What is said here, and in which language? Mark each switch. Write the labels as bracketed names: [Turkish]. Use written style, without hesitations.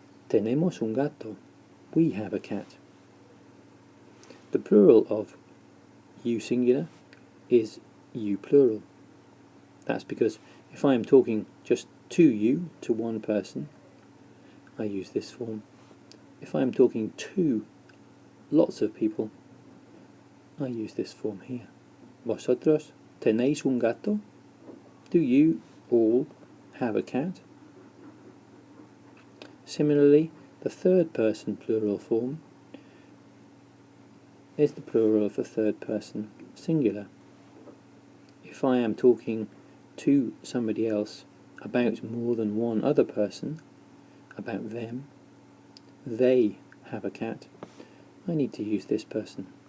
[English] Tenemos un gato. We have a cat. The plural of you singular is you plural. That's because if I am talking just to you, to one person, I use this form. If I am talking to lots of people, I use this form here. [Spanish] ¿Vosotros tenéis un gato? [English] Do you all have a cat? Similarly, the third person plural form is the plural of the third person singular. If I am talking to somebody else about more than one other person, about them, they have a cat, I need to use this person.